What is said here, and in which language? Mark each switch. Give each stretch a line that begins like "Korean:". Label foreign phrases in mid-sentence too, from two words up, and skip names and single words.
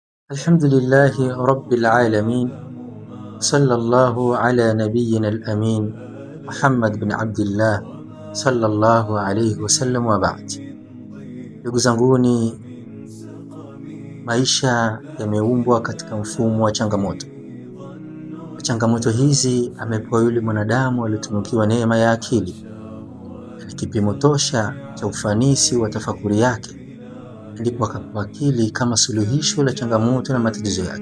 Arabic: الحمد لله رب العالمين صلى الله على نبينا الأمين محمد بن عبد الله صلى الله عليه وسلم وبعد.
Swahili: Ndugu zanguni, maisha yameumbwa katika mfumo wa changamoto. Changamoto hizi amepewa yule mwanadamu aliyetunukiwa neema ya akili, ni kipimo tosha cha ufanisi wa tafakuri yake, ndipo akapewa akili kama suluhisho la changamoto na matatizo yake.